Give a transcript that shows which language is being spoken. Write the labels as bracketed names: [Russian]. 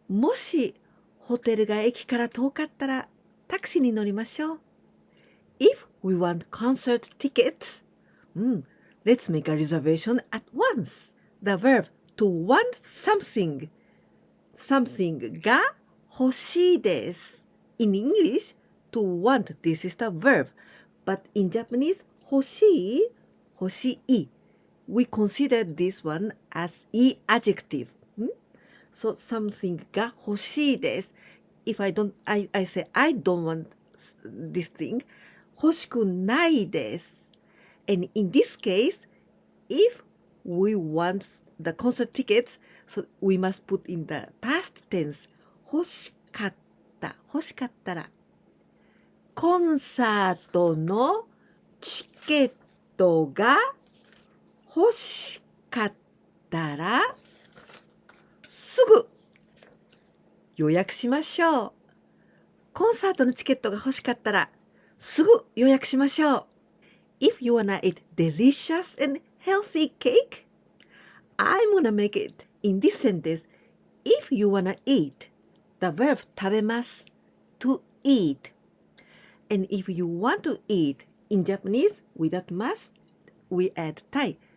[Japanese] もしホテルが駅から遠かったら、タクシーに乗りましょう。 [English] If we want concert tickets, let's make a reservation at once. The verb to want something [Japanese] が欲しいです。 [English] In English, to want, this is the verb. But in Japanese, 欲しい。 We consider this one as i-Adjective. So something [Japanese] が欲しいです。 [English] If I say I don't want this thing, [Japanese] 欲しくないです。 [English] And in this case, if we want the concert tickets, so we must put in the past tense. [Japanese] 欲しかったら。コンサートのチケットが欲しかったら、すぐ予約しましょう。コンサートのチケットが欲しかったら、すぐ予約しましょう。 [English] If you wanna eat delicious and healthy cake, I'm gonna make it in this sentence. If you wanna eat, the verb 食べます。 to eat. And if you want to eat, in Japanese, without must, we add たい。